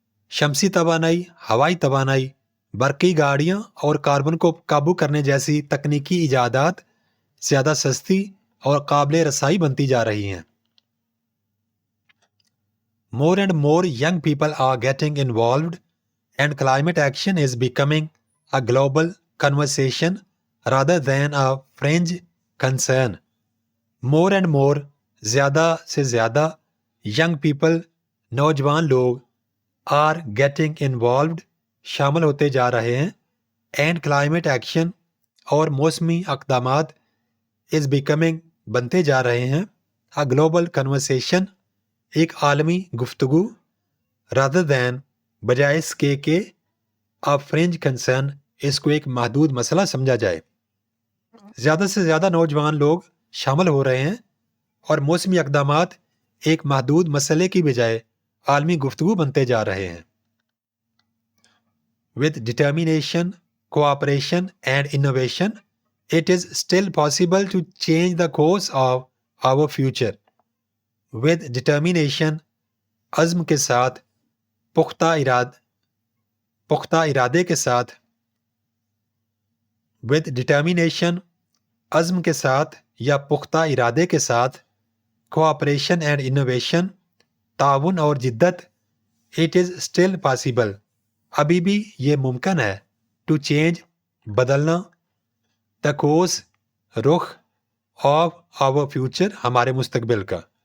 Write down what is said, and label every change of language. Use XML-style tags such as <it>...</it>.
<ur>شمسی توانائی, ہوائی توانائی, برقی گاڑیاں اور کاربن کو قابو کرنے جیسی تکنیکی ایجادات زیادہ سستی اور قابل رسائی بنتی جا رہی ہیں.</ur> <en>More and more young people are getting involved and climate action is becoming a global conversation rather than a fringe concern. More and more</en> <ur>زیادہ سے زیادہ</ur> <en>young people</en> <ur>نوجوان لوگ</ur> <en>are getting involved</en> <ur>شامل ہوتے جا رہے ہیں</ur> <en>and climate action</en> <ur>اور موسمی اقدامات</ur> <en>is becoming</en> <ur>بنتے جا رہے ہیں</ur> <en>a global conversation</en> <ur>ایک عالمی گفتگو</ur> <en>rather than</en> <ur>بجائے اس کے کہ</ur> <en>a fringe concern</en> <ur>اس کو ایک محدود مسئلہ سمجھا جائے. زیادہ سے زیادہ نوجوان لوگ شامل ہو رہے ہیں اور موسمی اقدامات ایک محدود مسئلے کی بجائے عالمی گفتگو بنتے جا رہے ہیں.</ur> <en>With determination, cooperation and innovation, it is still possible to change the course of our future. With determination,</en> <ur>عزم کے ساتھ, پختہ ارادے کے ساتھ.</ur> <en>With determination,</en> <ur>عزم کے ساتھ یا پختہ ارادے کے ساتھ.</ur> <en>Cooperation and innovation,</en> <ur>تعاون اور جدت.</ur> <en>It is still possible,</en> <ur>ابھی بھی یہ ممکن ہے.</ur> <en>To change,</en> <ur>بدلنا.</ur> <en>The course,</en> <ur>Rukh.</ur> <en>Of our future,</en> <ur>ہمارے مستقبل کا.</ur>